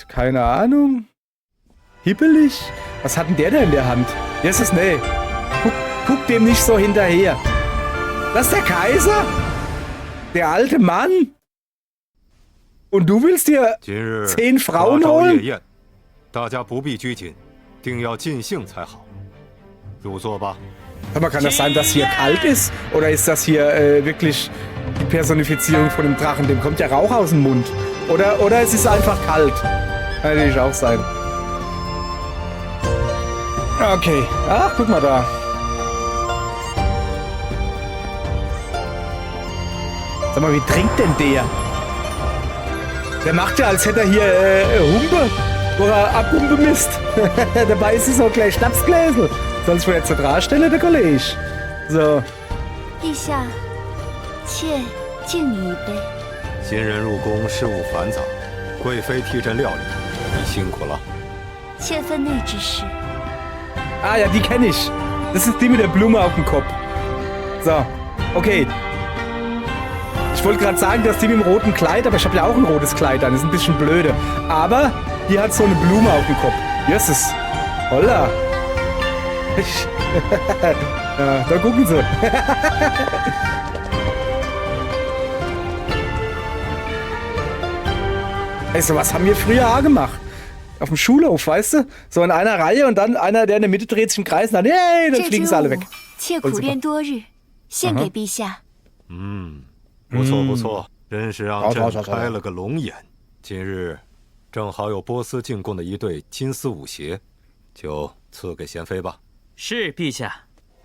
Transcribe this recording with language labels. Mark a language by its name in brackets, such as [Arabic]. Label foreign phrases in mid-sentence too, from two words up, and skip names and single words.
[German] Keine Ahnung. Hippelig? Was hat denn der da in der Hand? Yes, ist nee. Guck dem nicht so hinterher. Das ist der Kaiser? Der alte Mann? Und du willst dir 10 Frauen holen? [Chinese] 大家不必拘谨，定要尽兴才好。入座吧。 [German] Aber kann das sein, dass hier kalt ist? Oder ist das hier wirklich die Personifizierung von dem Drachen? Dem kommt ja Rauch aus dem Mund. Oder es ist einfach kalt. Kann natürlich auch sein. Okay. Ach, guck mal da. Sag mal, wie trinkt denn der? Der macht ja, als hätte er hier Humpe. Oder Abhumpe Mist. Dabei ist es auch gleich Schnapsgläsel. Soll ich mir jetzt darstellen, der Kollege? So. [Chinese] 陛下，妾敬你一杯。新人入宫，事务繁杂，贵妃替朕料理，你辛苦了。妾分内之事。 [German] Ah ja, die kenne ich. Das ist die mit der Blume auf dem Kopf. So, okay. Ich wollte gerade sagen, dass die mit dem roten Kleid, aber ich habe ja auch ein rotes Kleid an. Das ist ein bisschen blöde. Aber die hat so eine Blume auf dem Kopf. Jesus. Holla. Ja, da gucken sie. Ey, sowas haben wir früher auch gemacht. Auf dem Schulhof, weißt du? So in einer Reihe und dann einer, der in der Mitte dreht sich im Kreis und dann, hey, dann fliegen sie alle weg. [Chinese] 妾苦练多日，献给陛下。不错不错，真是让朕开了个龙眼。今日正好有波斯进贡的一对金丝舞鞋，就赐给贤妃吧。是陛下。